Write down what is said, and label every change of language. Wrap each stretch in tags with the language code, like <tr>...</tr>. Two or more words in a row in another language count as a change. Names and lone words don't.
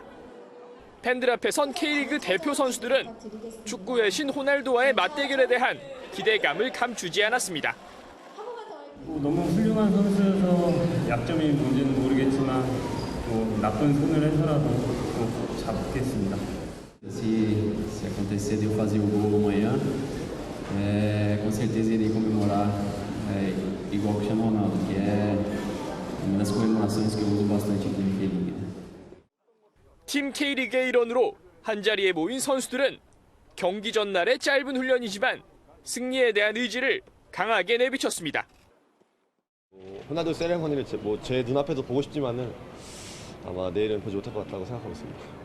<ko>팬들 앞에 선 K리그 대표 선수들은 축구의 신 호날두와의 맞대결에 대한 기대감을 감추지 않았습니다. 너무 훌륭한 선수여서 약점이 뭔지는 모르겠지만 나쁜 손을 해서라도 꼭 잡겠습니다.</ko> <pt>Se acontecer de eu fazer o gol amanhã, com certeza irei comemorar igual o Cristiano Ronaldo, que é uma das comemorações que eu uso bastante aqui no K-League.</pt> <ko>팀 K리그의 일원으로 한자리에 모인 선수들은 경기 전날의 짧은 훈련이지만 승리에 대한 의지를 강하게 내비쳤습니다. 호날두 세레머니를 제 눈앞에서 보고 싶지만은 아마 내일은 보지 못할 것 같다고 생각하고 있습니다.</ko>